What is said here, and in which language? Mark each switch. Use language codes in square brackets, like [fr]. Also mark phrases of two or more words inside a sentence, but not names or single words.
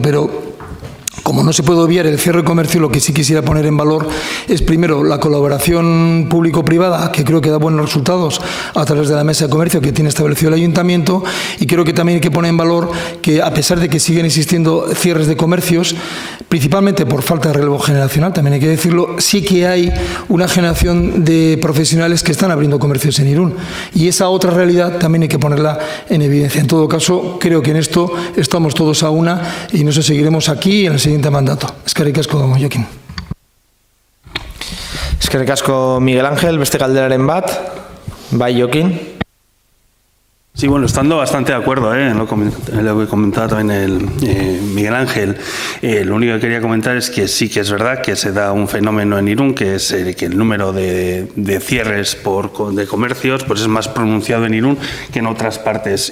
[es] Pero como no se puede obviar el cierre de comercio, lo que sí quisiera poner en valor es, primero, la colaboración público-privada, que creo que da buenos resultados a través de la mesa de comercio que tiene establecido el ayuntamiento, y creo que también hay que poner en valor que, a pesar de que siguen existiendo cierres de comercios, principalmente por falta de relevo generacional, también hay que decirlo, sí que hay una generación de profesionales que están abriendo comercios en Irún, y esa otra realidad también hay que ponerla en evidencia. En todo caso, creo que en esto estamos todos a una, y nos seguiremos aquí en el siguiente mandato. [eu] Eskerrik asko, Jokin. Eskerrik asko, Miguel Ángel. Beste galderaren bat, bai, Jokin. [es] Sí, bueno, estando bastante de acuerdo en lo que comentaba también el Miguel Ángel. Lo único que quería comentar es que sí que es verdad que se da un fenómeno en Irún, que es que el número de cierres de comercios pues es más pronunciado en Irún que en otras partes.